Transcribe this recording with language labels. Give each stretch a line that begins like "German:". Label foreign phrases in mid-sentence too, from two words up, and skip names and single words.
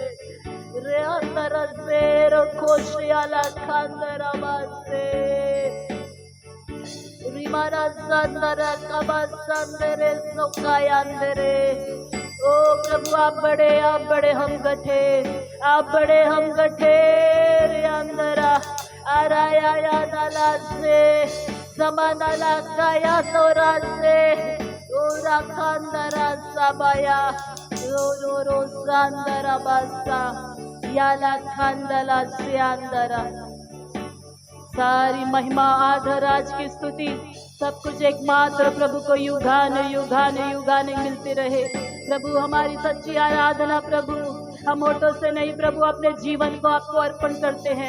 Hindi: रे अंदर से रो कोशियाला खांदरा बासे रिमारा संदरा कबासंदरे सोकायांदरे। ओ प्रभु आप बड़े हम गठे, आप बड़े हम गठे। रे अंदरा आराया या नाला से समानाला काया तोरा से ओरा खांदरा साबाया रो सांदरा बासा याला खांदला से अंदरा। सारी महिमा आदर राज की स्तुति सब कुछ एकमात्र प्रभु को युगान मिलती रहे। प्रभु हमारी सच्ची आराधना प्रभु हम होठों से नहीं प्रभु अपने जीवन को आपको अर्पण करते हैं।